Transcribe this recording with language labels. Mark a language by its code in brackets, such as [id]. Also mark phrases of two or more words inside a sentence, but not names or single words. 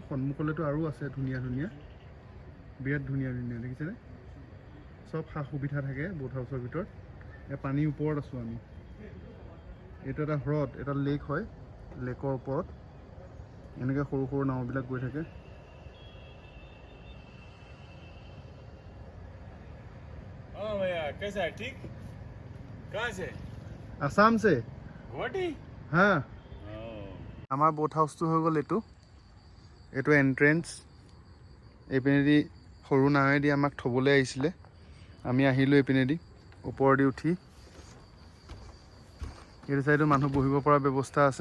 [as] সন্মুখলৈতো আৰু আছে ধুনীয়া ধুনীয়া, বিৰাট ধুনীয়া ধুনীয়া, দেখিছেনে? চব সা সুবিধা থাকে বোট হাউচৰ ভিতৰত। পানীৰ ওপৰত আছোঁ আমি। এইটো এটা হ্ৰদ, এটা লেক হয়। লেকৰ ওপৰত এনেকৈ সৰু সৰু নাওবিলাক গৈ থাকে। [hi] कैसा है? ठीक? कहाँ से? আসাম से। गुवाहाटी? [as] হা, আমাৰ বোট হাউচটো হৈ গ'ল এইটো এণ্ট্ৰেঞ্চ। এইপিনেদি সৰু নাৱেদি আমাক থ'বলৈ আহিছিলে। আমি আহিলোঁ এইপিনেদি ওপৰেদি উঠি। এইটো চাইডো মানুহ বহিব পৰা ব্যৱস্থা আছে।